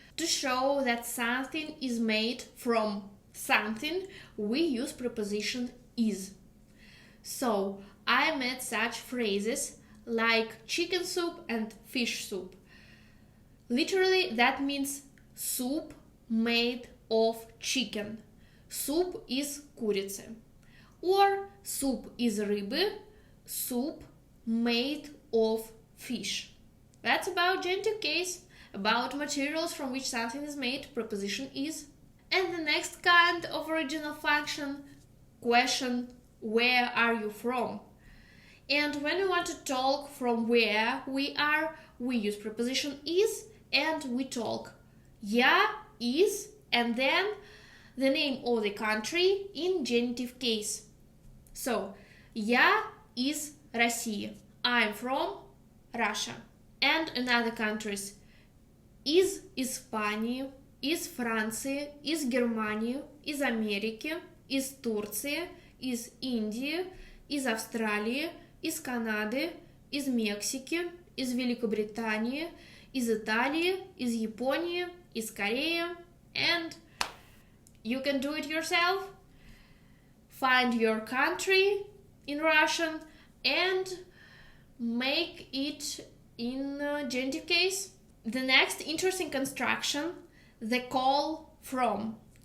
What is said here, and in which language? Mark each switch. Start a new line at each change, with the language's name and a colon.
English: To show that something is made from something, we use preposition is. So, I met such phrases like chicken soup and fish soup. Literally, that means soup made of chicken.
Russian: Суп из курицы. Or суп из рыбы.
English: Soup made of fish. That's about genitive case. About materials from which something is made, preposition is. And the next kind of original function, question, where are you from? And when we want to talk from where we are, we use preposition is and we talk. Я is and then the name of the country in genitive case.
Russian: So, я из России.
English: I'm from Russia. And in other countries,
Russian: из Испании, из Франции, из Германии, из Америки, из Турции, из Индии, из Австралии, из Канады, из Мексики, из Великобритании, из Италии, из Японии, из Кореи.
English: And you can do it yourself. Find your country in Russian and make it in genitive case. The next interesting construction, the call from.